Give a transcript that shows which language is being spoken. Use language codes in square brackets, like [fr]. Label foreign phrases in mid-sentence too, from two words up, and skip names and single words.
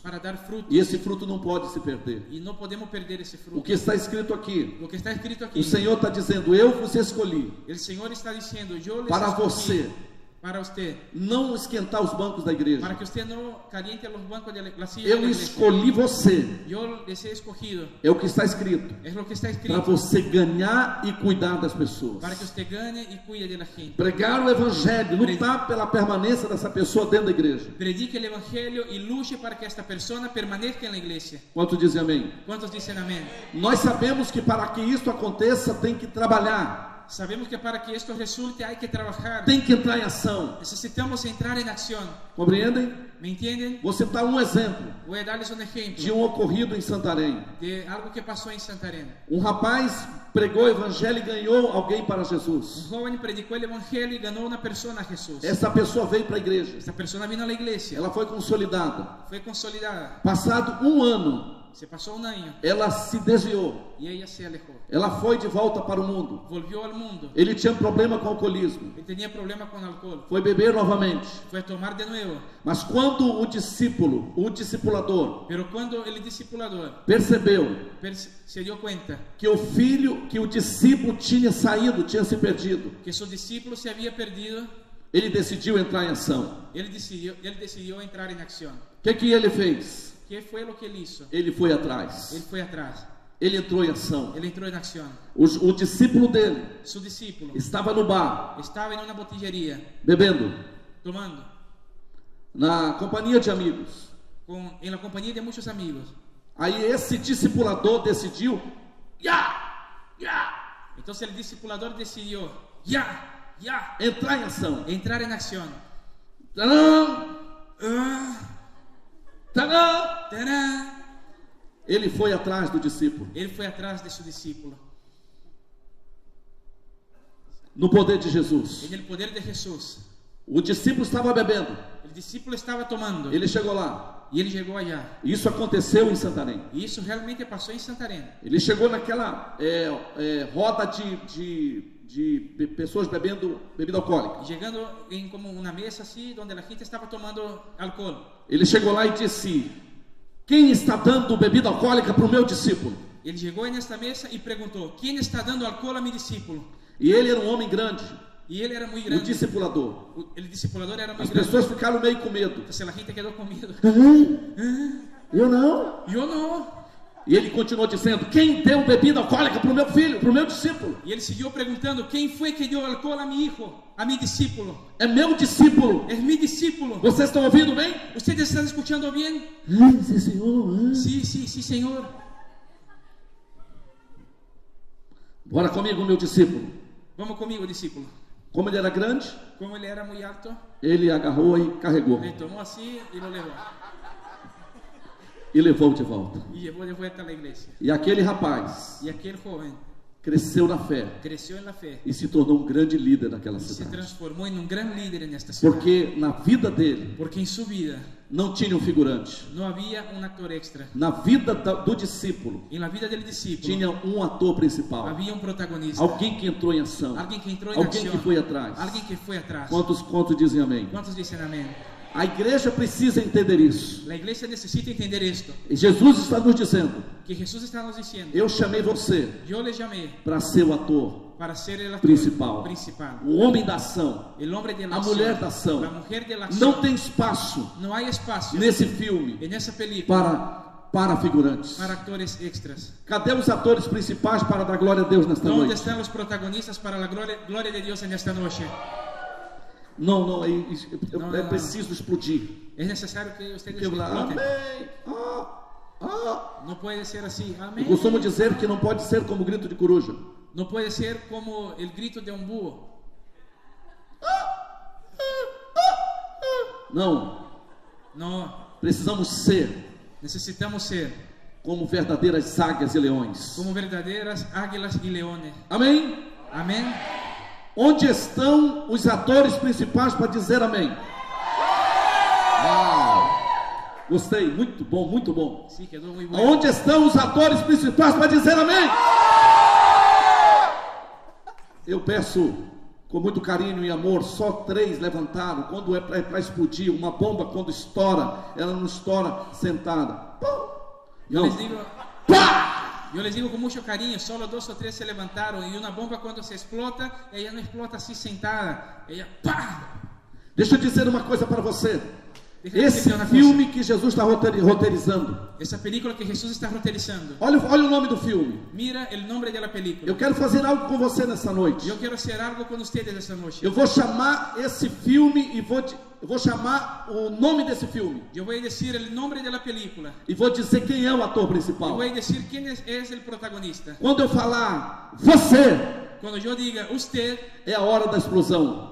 [pt] para dar frutos. E esse fruto não pode se perder. [es] Y no podemos perder ese [pt] O [es] fruto. [pt] que está escrito aqui, [es] Lo que está escrito aquí, [pt] o Senhor está dizendo, eu vos escolhi [es] el Señor está diciendo, yo les [pt] para [es] escogí [pt] você [es] para usted, [pt] não esquentar os bancos da igreja. [es] para que usted no caliente los bancos de la silla de [pt] Eu [es] la iglesia. [pt] escolhi você. [es] Yo les he escogido. [pt] É o que está escrito. [es] Es lo que está [pt] Para [es] escrito. [pt] você ganhar e cuidar das pessoas. [es] Para que usted gane y cuide de la gente. [pt] Pregar o evangelho, lutar pela permanência dessa pessoa dentro da igreja. [es] Predique el evangelio y luche para que esta persona permanezca en la iglesia. [pt] Quantos dizem amém? [es] ¿Cuántos dicen amén? [pt] Nós sabemos que para que isso aconteça tem que trabalhar, [es] Sabemos que para que esto resulte hay que trabajar. [pt] tem que entrar em ação. [es] Necesitamos entrar en acción. [pt] Compreendem? [es] ¿Me entienden? [pt] Vou citar um exemplo [es] Voy a darles un ejemplo [pt] de um ocorrido em Santarém. [es] de algo que pasó en Santarém. [pt] Um rapaz pregou o evangelho e ganhou alguém para Jesus. [es] Un joven predicó el evangelio y ganó una persona a Jesús. [pt] Essa pessoa veio para a igreja. [es] Esta persona vino a la iglesia, [pt] Ela foi consolidada. [es] fue consolidada. [pt] Passado um ano, [es] Se pasó un año [pt] ela se desviou. [es] y ella se alejó. [pt] Ela foi de volta para o mundo. [es] Volvió al mundo. [pt] Ele tinha problema com alcoolismo. [es] Él tenía problema con alcohol. [pt] Foi beber novamente. [es] Fue a tomar de nuevo. [pt] Mas quando o discípulo, o discipulador, [es] Pero cuando el discipulador [pt] percebeu [es] se dio cuenta [pt] que o filho, que o discípulo tinha saído, tinha se perdido, [es] que su discípulo se había perdido, [pt] ele decidiu entrar em ação. [es] él decidió entrar en acción. [pt] O que ele fez? [es] ¿Qué fue lo que él hizo? [pt] Ele foi atrás. [es] Él fue atrás. [pt] Ele entrou em ação. [es] Él entró en acción. [pt] O discípulo dele [es] Su discípulo [pt] estava no bar, [es] estaba en una botillería [pt] bebendo, [es] tomando [pt] na companhia de amigos. [es] en la compañía de muchos amigos. [pt] Aí esse discipulador decidiu, [es] Entonces el discipulador decidió ya [pt] entrar em ação. [es] entrar en acción. [pt] Tadã! Tadã! [es] ¡Tarán! [pt] Ele foi atrás do discípulo, [es] Él fue atrás de su discípulo. [pt] no poder de Jesus. [es] En el poder de Jesús. [pt] O discípulo estava bebendo, [es] El discípulo estaba tomando [pt] ele chegou lá. [es] y él llegó allá. [pt] Isso aconteceu em Santarém. [es] Y eso realmente pasó en Santarém. [pt] Ele chegou naquela roda de pessoas bebendo bebida alcoólica. [es] Llegando en como una mesa así donde la gente estaba tomando alcohol. [pt] Ele chegou lá e disse: quem está dando bebida alcoólica para o meu discípulo? [es] Él llegó en esta mesa y preguntó, ¿quién está dando alcohol a mi discípulo? [pt] E ele era um homem grande, [es] Y él era muy [pt] o [es] grande. [pt] discipulador. [es] El discipulador era muy [pt] As [es] grande. [pt] pessoas ficaram meio com medo. [es] Entonces la gente quedó con miedo. [pt] Eu não. [es] Yo no. [pt] E ele continuou dizendo: quem deu bebida alcoólica para o meu filho, para o meu discípulo? [es] Y él siguió preguntando, ¿quién fue que dio alcohol a mi hijo, a mi discípulo? [pt] É meu discípulo. [es] Es mi discípulo. [pt] Vocês estão ouvindo bem? [es] ¿Ustedes están escuchando bien? [pt] Sim, Senhor. [es] Sí, sí, sí, Señor. [pt] Bora comigo, meu discípulo. [es] Vamos conmigo, discípulo. [pt] Como ele era grande, [es] Como él era muy alto, [pt] ele agarrou e carregou. [es] le tomó así y lo llevó. [pt] E levou de volta. [es] Y llevó de vuelta a la iglesia. [pt] E aquele rapaz [es] Y aquel joven [pt] cresceu na fé [es] creció en la fe [pt] e se tornou um grande líder naquela [es] y se [pt] cidade. [es] transformó en un gran líder en esta ciudad. [pt] Porque na vida dele [es] Porque en su vida [pt] não tinha um figurante. [es] no había un actor extra. [pt] Na vida do discípulo [es] En la vida del discípulo [pt] tinha um ator principal. [es] había un protagonista. [pt] Alguém que entrou em ação. [es] Alguien que entró en [pt] Alguém [es] acción. [pt] que foi atrás. [es] Alguien que fue atrás. [pt] Quantos dizem amém? [es] ¿Cuántos dicen amén? [pt] A igreja precisa entender isso. [es] La iglesia necesita entender esto. [pt] E Jesus está nos dizendo: [es] Que Jesús está nos diciendo. [pt] eu chamei você [es] Yo le llamé [pt] para ser o ator [es] para ser el actor [pt] principal, [es] principal. [pt] o homem da ação, [es] El hombre de la [pt] a [es] acción. [pt] mulher da ação. [es] La mujer de la acción. [pt] Não tem espaço [es] No hay espacio [pt] nesse filme [es] en esa película [pt] para figurantes. [es] para actores extras. [pt] Cadê os atores principais para dar glória a Deus nesta [es] ¿Dónde [pt] noite? [es] están los protagonistas para la gloria de Dios en esta noche? [pt] Não, Não, é não. preciso explodir. [es] Es necesario que ustedes [pt] Eu lá, [es] exploten. [pt] amém. [es] No puede ser así. [pt] Eu [es] Amén. [pt] costumo dizer que não pode ser como o grito de coruja. [es] No puede ser como el grito de un búho. [pt] Não, [es] No, [pt] precisamos ser [es] necesitamos ser [pt] como verdadeiras águias e leões. [es] como verdaderas águilas y leones. [pt] Amém? [es] Amén. [pt] Onde estão os atores principais para dizer amém? Uau! Gostei, muito bom, muito bom. [es] Sí, quedó muy bueno. [pt] Onde estão os atores principais para dizer amém? Eu peço com muito carinho e amor, só 3 levantaram. Quando é para explodir, uma bomba quando estoura, ela não estoura sentada. Pum! [es] Yo [pt] Não. [es] les digo, [pt] Pá! [es] yo les digo con mucho cariño, solo 2 o 3 se levantaron y una bomba cuando se explota, ella no explota así sentada, ella ¡pah! [pt] Deixa eu dizer uma coisa para você. Deixa eu Esse dizer uma filme que Jesus está roteirizando. [es] Esa película que Jesús está roteirizando. [pt] Olha o nome do filme. [es] Mira el nombre de la película. [pt] Eu quero fazer algo com você nessa noite. [es] Yo quiero hacer algo con ustedes esta noche. [pt] Eu vou chamar esse filme e eu vou chamar o nome desse filme. [es] Yo voy a decir el nombre de la película. [pt] E vou dizer quem é o ator [es] Y [pt] principal. [es] voy a decir quién es el protagonista. [pt] Quando eu falar você, [es] Cuando yo diga usted, [pt] é a hora da explosão.